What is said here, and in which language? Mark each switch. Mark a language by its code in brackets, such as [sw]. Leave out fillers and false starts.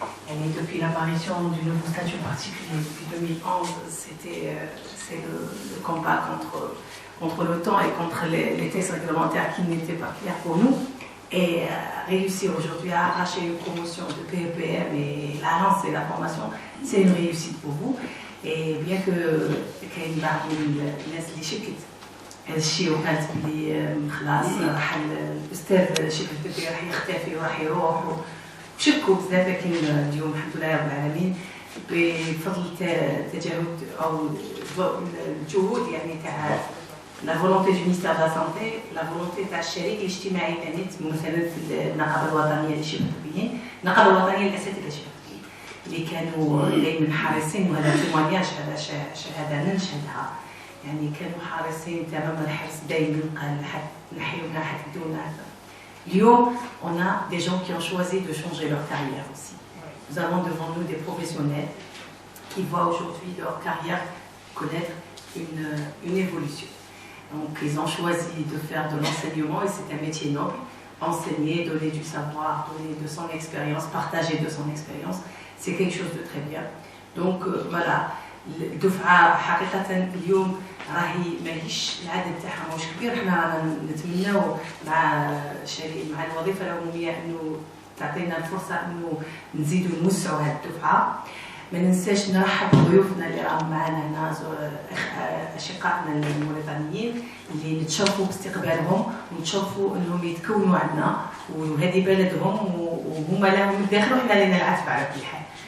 [fr] Et depuis l'apparition du nouveau statut particulier depuis 2011, c'est le combat contre le temps et contre les tests réglementaires qui n'étaient pas clairs pour nous. Et réussir aujourd'hui à arracher une promotion de PEPM et la lancer la formation, c'est une réussite pour vous. Et bien que [ar] كاين بعض الناس اللي شكت هذا الشيء وقالت بلي خلاص راح الاستاذ شبه البيبي راح يختفي وراح يروح وشكوا بزاف، لكن اليوم الحمد لله رب العالمين بفضل تجاهد او الجهود يعني تاع [fr] la volonté du ministère de la Santé, la volonté [ar] تاع الشريك الاجتماعي كانت مثلا في النقابه الوطنيه للشباب الطبيين، النقابه الوطنيه للاساتذه الشباب الطبيين اللي كانوا دائما حريصين، وهذا تيمونياج هذا شهاده ننشهدها، يعني كانوا حريصين تمام الحرص دائما قال نحيونا حدونا. اليوم [fr] on a des gens qui ont choisi de changer leur carrière aussi. Nous avons devant nous des professionnels qui voient aujourd'hui leur carrière connaître une évolution. Donc ils ont choisi de faire de l'enseignement et c'est un métier noble. Enseigner, donner du savoir, donner de son expérience, partager de son expérience, c'est quelque chose de très bien. Donc voilà, [ar] الدفعة حقيقة اليوم راهي ماهيش العدد تاعها ماهوش كبير، حنا نتمناو مع الوظيفة العمومية انه تعطينا الفرصة انه نزيدوا نوسعوا هذه الدفعة. ما ننساش نرحب بضيوفنا اللي راهم معنا هنا، اشقائنا الموريتانيين اللي نتشرفوا باستقبالهم ونتشرفوا انهم يتكونوا عندنا وهذه بلدهم وهما لهم الداخل وحنا لنا العتبه على كل حال.